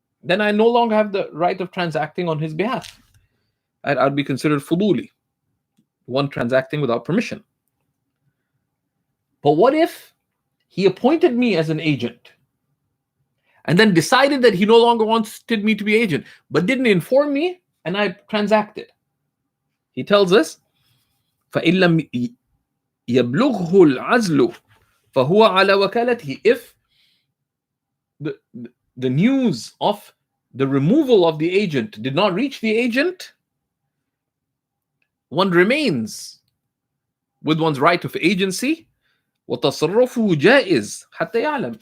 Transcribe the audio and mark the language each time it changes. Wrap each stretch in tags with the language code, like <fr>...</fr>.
<en>Then I no longer have the right of transacting on his behalf. I'd be considered fuduli, one transacting without permission. But what if he appointed me as an agent and then decided that he no longer wanted me to be agent, but didn't inform me, and I transacted? He tells us,</en> <ar>فَإِن لَمْ يَبْلُغْهُ الْعَزْلُ فَهُوَ عَلَى وَكَالَتِهِ.</ar> <en>If the news of the removal of the agent did not reach the agent, one remains with one's right of agency.</en> <ar>وَتَصَرُّفُهُ جَائِزٌ حَتَّى يَعْلَمْ.</ar>